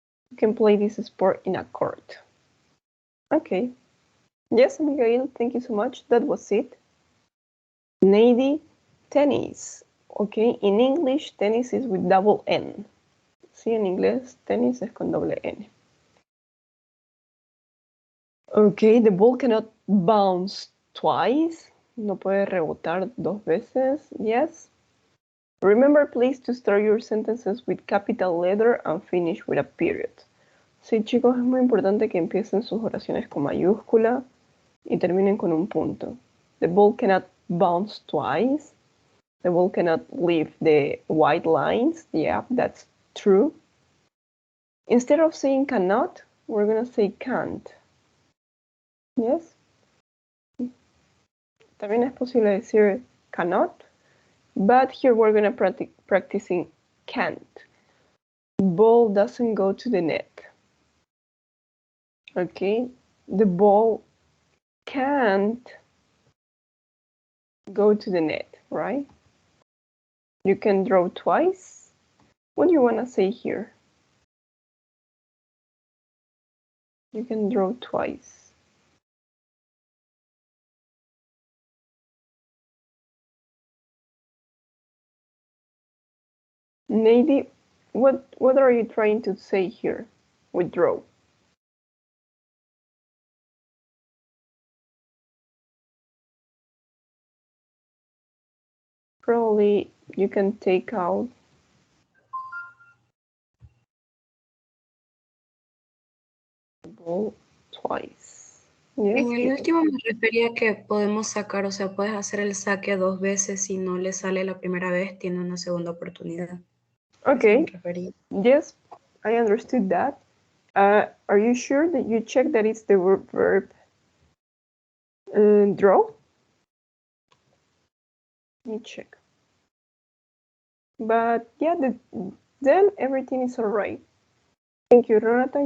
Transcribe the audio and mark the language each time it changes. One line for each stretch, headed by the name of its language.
English: You can play this sport in a court. Okay. Yes, Abigail, thank you so much. That was it. Nady, tennis. Okay, in English, tennis is with double N.
Spanish: Sí, en inglés, tenis es con doble N.
English: Okay, the ball cannot bounce twice.
Spanish: No puede rebotar 2 veces.
English: Yes. Remember, please, to start your sentences with capital letter and finish with a period.
Spanish: Sí, chicos, es muy importante que empiecen sus oraciones con mayúscula y terminen con un punto.
English: The ball cannot bounce twice. The ball cannot leave the white lines. Yeah, that's true. Instead of saying cannot, we're going to say can't. Yes.
Spanish: También es posible decir
English: cannot, but here we're going to practicing can't. Ball doesn't go to the net. Okay, the ball can't go to the net, right? You can draw twice. What do you want to say here? You can draw twice. Maybe, what are you trying to say here with draw? Probably you can take out the ball twice. Yes.
Spanish: En el último me refería que podemos sacar, o sea, puedes hacer el saque 2 veces. Si no le sale la primera vez, tiene una segunda oportunidad.
English: Okay.
Spanish: Me refería.
English: Yes, I understood that. Are you sure that you check that it's the verb draw? Let me check. But yeah, then everything is all right. Thank you, Renata.